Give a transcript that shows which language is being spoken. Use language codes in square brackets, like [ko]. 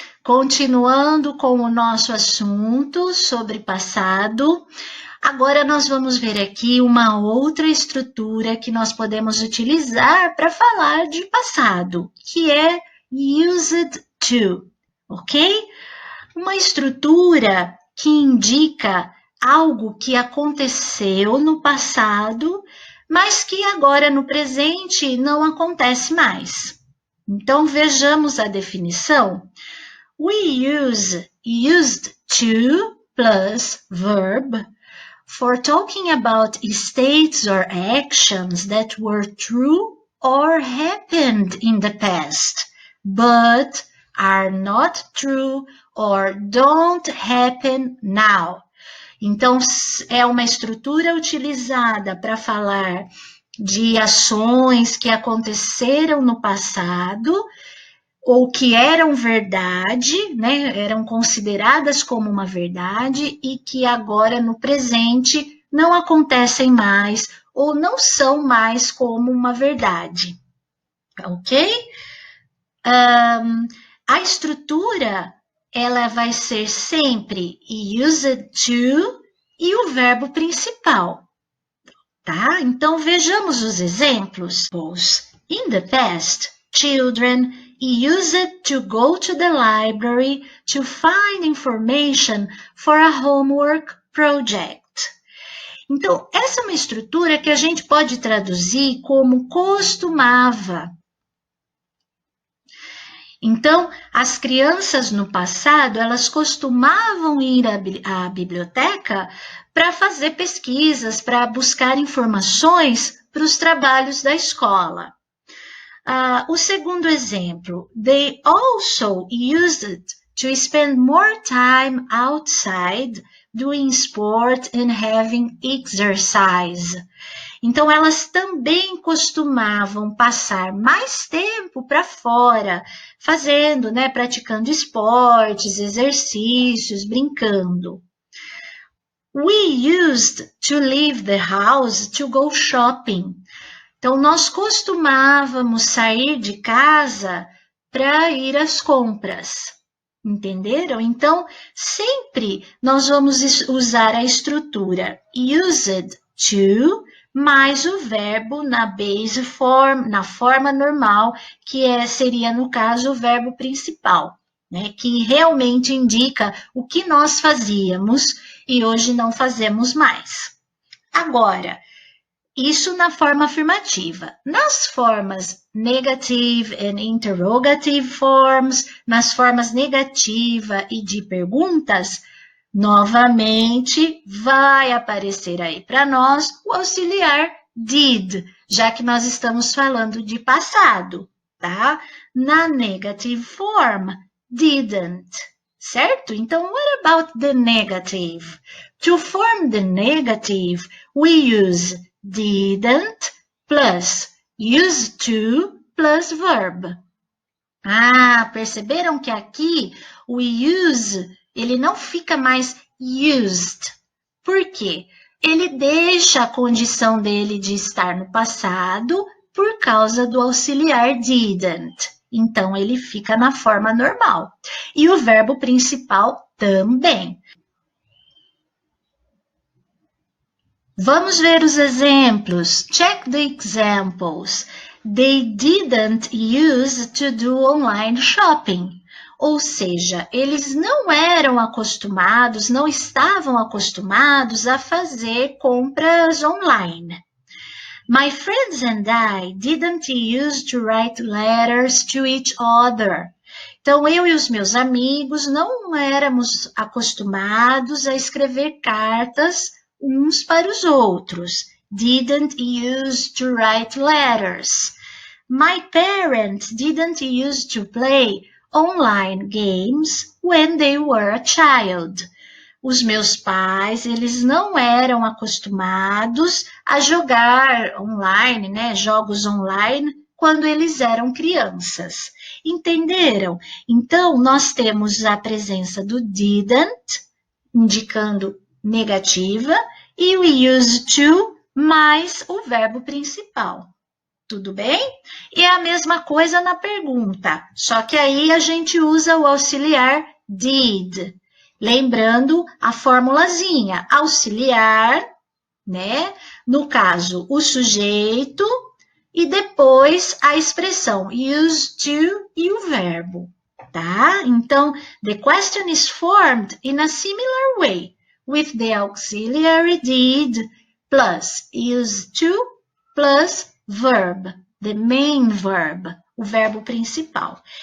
[pt] Continuando com o nosso assunto sobre passado, agora nós vamos ver aqui uma outra estrutura que nós podemos utilizar para falar de passado, que é used to, ok? Uma estrutura que indica algo que aconteceu no passado, mas que agora no presente não acontece mais. Então vejamos a definição. [en] We use used to plus verb for talking about states or actions that were true or happened in the past, but are not true or don't happen now. [pt] Então, é uma estrutura utilizada para falar de ações que aconteceram no passado ou que eram verdade, né, eram consideradas como uma verdade e que agora no presente não acontecem mais ou não são mais como uma verdade, ok? A estrutura ela vai ser sempre used to e o verbo principal, tá? Então vejamos os exemplos. [en] In the past, children used to go to the library to find information for a homework project. [pt] Então, essa é uma estrutura que a gente pode traduzir como costumava. Então, as crianças no passado, elas costumavam ir à biblioteca para fazer pesquisas, para buscar informações para os trabalhos da escola. O segundo exemplo, [en] they also used to spend more time outside doing sport and having exercise. [pt] Então, elas também costumavam passar mais tempo para fora, fazendo, né, praticando esportes, exercícios, brincando. [en] We used to leave the house to go shopping. [pt] Então, nós costumávamos sair de casa para ir às compras. Entenderam? Então, sempre nós vamos usar a estrutura used to mais o verbo na base form, na forma normal, que seria, no caso, o verbo principal, né? Que realmente indica o que nós fazíamos e hoje não fazemos mais. Agora, isso na forma afirmativa. Nas formas [en] negative and interrogative forms, [pt] nas formas negativa e de perguntas, novamente vai aparecer aí para nós o auxiliar did, já que nós estamos falando de passado, tá? Na negative form, didn't, certo? [en] Então, what about the negative? To form the negative, we use didn't plus used to plus verb. [pt] Perceberam que aqui o use, ele não fica mais used. Por quê? Ele deixa a condição dele de estar no passado por causa do auxiliar didn't. Então, ele fica na forma normal. E o verbo principal também. Vamos ver os exemplos. [en] Check the examples. They didn't use to do online shopping. [pt] Ou seja, eles não eram acostumados, não estavam acostumados a fazer compras online. [en] My friends and I didn't use to write letters to each other. [pt] Então, eu e os meus amigos não éramos acostumados a escrever cartas uns para os outros. [en] Didn't use to write letters. My parents didn't use to play online games when they were a child. [pt] Os meus pais, eles não eram acostumados a jogar online, né, jogos online, quando eles eram crianças. Entenderam? Então, nós temos a presença do didn't, indicando negativa, e o used to mais o verbo principal. Tudo bem? E a mesma coisa na pergunta, só que aí a gente usa o auxiliar did. Lembrando a formulazinha, auxiliar, né? No caso, o sujeito e depois a expressão used to e o verbo, tá? [en] Então, the question is formed in a similar way, with the auxiliary did plus used to plus verb, the main verb, [pt] o verbo principal.